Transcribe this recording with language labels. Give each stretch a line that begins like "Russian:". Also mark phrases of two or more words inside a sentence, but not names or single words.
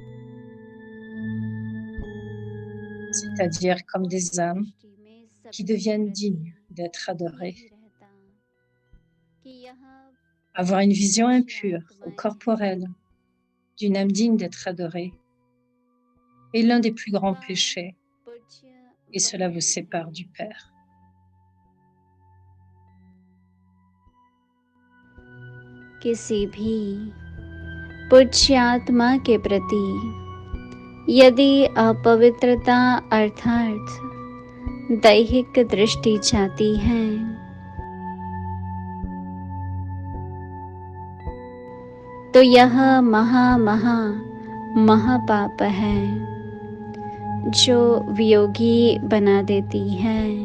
French: C'est-à-dire comme des âmes qui deviennent dignes d'être adorées. Avoir une vision impure ou corporelle d'une âme digne d'être adorée est l'un des plus grands péchés et cela vous sépare du Père.
Hindi: किसी भी पूज्य आत्मा के प्रति यदि अपवित्रता अर्थात दैहिक दृष्टि जाती है तो यह महापाप है जो वियोगी बना देती है।